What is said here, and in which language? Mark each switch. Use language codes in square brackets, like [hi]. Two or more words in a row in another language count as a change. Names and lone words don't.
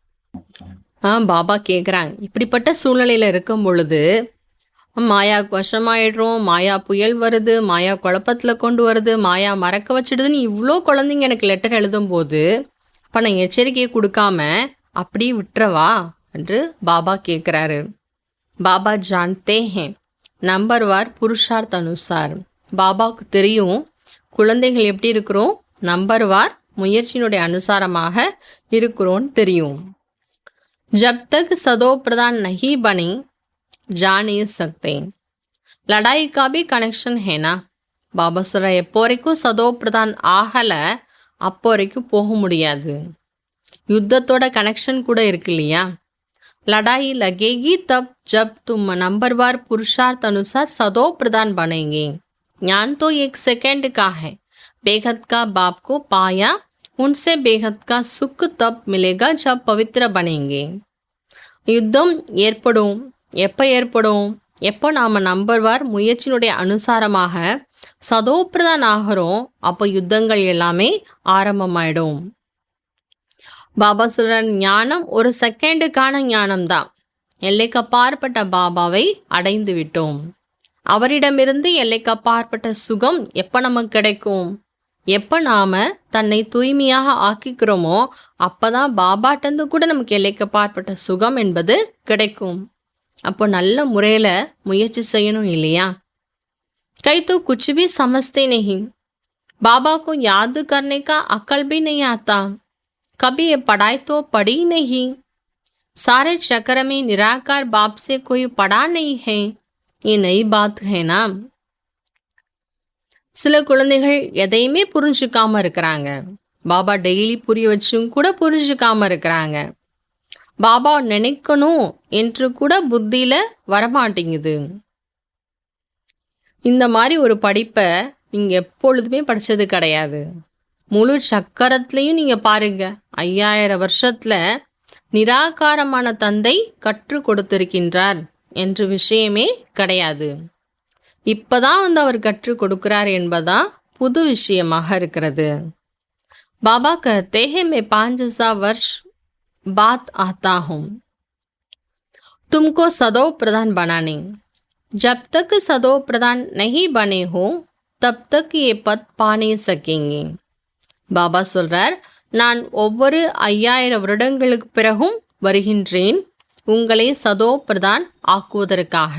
[ta] பாபா கேட்குறாங்க, இப்படிப்பட்ட சூழ்நிலையில் இருக்கும் பொழுது மாயாவுக்கு வசமாயிடுறோம், மாயா புயல் வருது, மாயா குழப்பத்தில் கொண்டு வருது, மாயா மறக்க வச்சிடுதுன்னு இவ்வளோ குழந்தைங்க எனக்கு லெட்டர் எழுதும்போது அப்போ நான் எச்சரிக்கையை கொடுக்காம அப்படியே விட்டுறவா என்று பாபா கேட்குறாரு. [hi] बाबा जानते हैं नंबरवार पुरुषार्थ अनुसार. [ta] பாபாவுக்கு தெரியும் குழந்தைகள் எப்படி இருக்கிறோம், நம்பர் வார் முயற்சியினுடைய அனுசாரமாக இருக்கிறோன்னு தெரியும். [hi] जब तक सदो प्रधान नहीं बने जा नहीं सकते. लड़ाई का भी कनेक्शन है ना. [ta] பாபா சொல்ற எப்போ வரைக்கும் சதோ பிரதான் ஆகலை அப்போ வரைக்கும் போக முடியாது. யுத்தத்தோட கனெக்ஷன் கூட இருக்கு இல்லையா. [hi] लड़ाई लगेगी तब जब तुम नंबरवार पुरुषार्थ अनुसार सदो प्रधान बनेंगे. ज्ञान तो एक सेकंड का है. बेहद का बाप को पाया उनसे बेहद का सुख तब मिलेगा जब पवित्र बनेंगे. [ta] யுத்தம் ஏற்படும். எப்போ ஏற்படும்? எப்போ நாம் நம்பர்வார் முயற்சியினுடைய அனுசாரமாக சதோப்பிரதான் ஆகிறோம் அப்போ யுத்தங்கள் எல்லாமே ஆரம்பமாயிடும். பாபா சொல்ற ஞானம் ஒரு செகண்டுக்கான ஞானம்தான். எல்லைக்கு அப்பாற்பட்ட பாபாவை அடைந்து விட்டோம். அவரிடமிருந்து எல்லைக்கு அப்பாற்பட்ட சுகம் எப்போ நமக்கு கிடைக்கும்? எப்போ நாம் தன்னை தூய்மையாக ஆக்கிக்கிறோமோ அப்போதான் பாபாட்டந்து கூட நமக்கு எல்லைக்கு அப்பாற்பட்ட சுகம் என்பது கிடைக்கும். அப்போ நல்ல முறையில் முயற்சி செய்யணும் இல்லையா. [hi] कई तो कुछ भी समझते नहीं. बाबा को याद करने का अकल भी नहीं आता. कभी ये पढ़ाई तो पढ़ी नहीं. सारे चक्कर में निराकार बाप से कोई पढ़ा नहीं है. ये नई बात है ना. [ta] சில குழந்தைகள் எதையுமே புரிஞ்சுக்காம இருக்கிறாங்க. பாபா டெய்லி புரிய வச்சும் கூட புரிஞ்சுக்காம இருக்கிறாங்க. பாபா நினைக்கணும் என்று கூட புத்தியில வரமாட்டேங்குது. இந்த மாதிரி ஒரு படிப்பை நீங்கள் எப்பொழுதுமே படித்தது கிடையாது. முழு சக்கரத்துலேயும் நீங்கள் பாருங்க 5000 வருஷத்தில் நிராகாரமான தந்தை கற்றுக் கொடுத்திருக்கின்றார் என்ற விஷயமே கிடையாது. இப்போதான் அவர் கற்றுக் கொடுக்கிறார் என்பதுதான் புது விஷயமாக இருக்கிறது. [hi] பாபா कहते हैं मैं 5000 वर्ष बाद आता हूँ तुमको सदो प्रधान बनाने. जब तक सदो प्रधान नहीं बने हो तब तक ये पद पा नहीं सकेंगे. [ta] பாபா சொல்றார், நான் ஒவ்வொரு 5000 வருடங்களுக்கு பிறகும் வருகின்றேன் உங்களை சதோ பிரதான் ஆக்குவதற்காக.